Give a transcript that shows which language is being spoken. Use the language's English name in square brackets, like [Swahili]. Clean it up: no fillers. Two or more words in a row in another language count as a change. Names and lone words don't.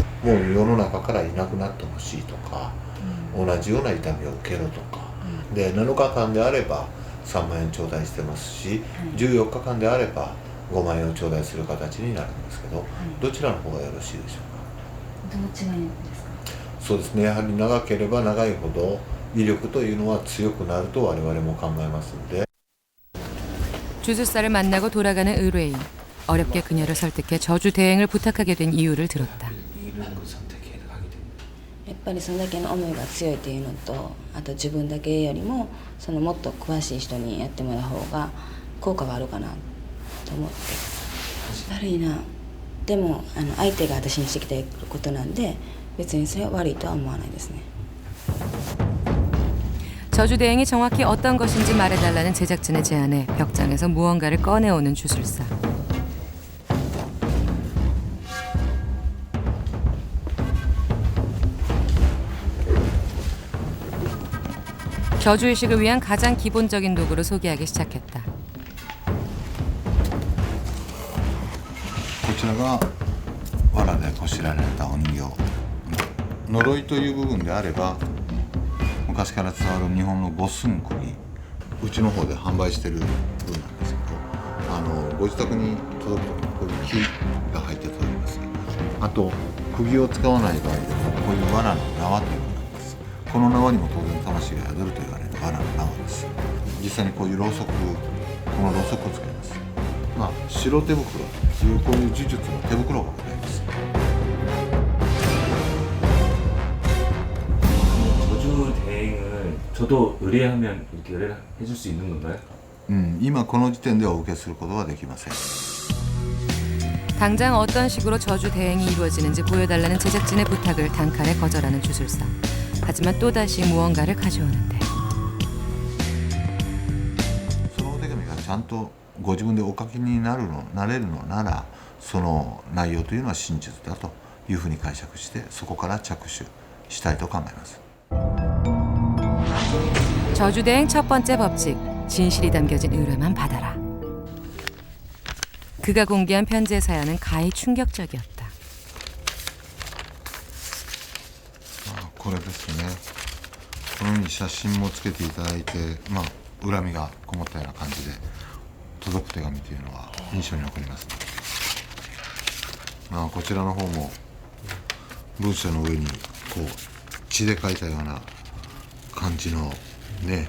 [Japanese] もう世の中からいなくなってほしいとか、同じような痛みを受けろとか、で7日間であれば3万円頂戴してますし、14日間であれば5万円を頂戴する形になるんですけど、どちらの方がよろしいでしょうか。どう違うんですか。そうですね、やはり長ければ長いほど威力というのは強くなると我々も考えますので。 [Korean] 주술사를 만나고 돌아가는 의뢰인. 어렵게 그녀를 설득해 저주 대행을 부탁하게 된 이유를 들었다. [Japanese] やっぱりそれだけの思いが強いっていうのと、あと自分だけよりもそのもっと詳しい人にやってもらう方が効果があるかなと思って。悪いな。でも相手が私にしてきたことなんで、別にそれは悪いとは思わないですね。 [Korean] 저주 대행이 정확히 어떤 것인지 말해달라는 제작진의 제안에 벽장에서 무언가를 꺼내오는 주술사. 저주의식을 위한 가장 기본적인 도구를 소개하기 시작했다. [Japanese] こちらが藁でこしられたお人形。呪いという部分であれば昔から伝わる日本の五寸釘、うちの方で販売してる部分なんですけど、ご自宅に届くときにこういう木が入って届きます。あと釘を使わない場合でもこういう藁の縄というのがあります。この縄にも当然魂が宿ると言われる藁の縄です。実際にこういうろうそく、このろうそくを使います。白手袋というこういう呪術の手袋がございます。 [Korean] 저주 대행을 저도 의뢰하면 이렇게 의뢰를 해줄 수 있는 건가요? [Japanese] 今この時点ではお受けすることはできません。 [Korean] 당장 어떤 식으로 저주 대행이 이루어지는지 보여달라는 제작진의 부탁을 단칼에 거절하는 주술사. 하지만 또다시 무언가를 가져오는데 [Japanese] そのお手紙がちゃんとご自分でお書きになれるのなら、その内容というのは真実だというふうに解釈して、そこから着手したいと考えます。 [Korean] 저주 대행 첫 번째 법칙, 진실이 담겨진 의뢰만 받아라. 그가 공개한 편지의 사연은 가히 충격적이었다. [Japanese] これですね。このように写真もつけていただいて、恨みがこもったような感じで届く手紙というのは印象に残りますね。こちらの方も文章の上にこう血で書いたような感じのね。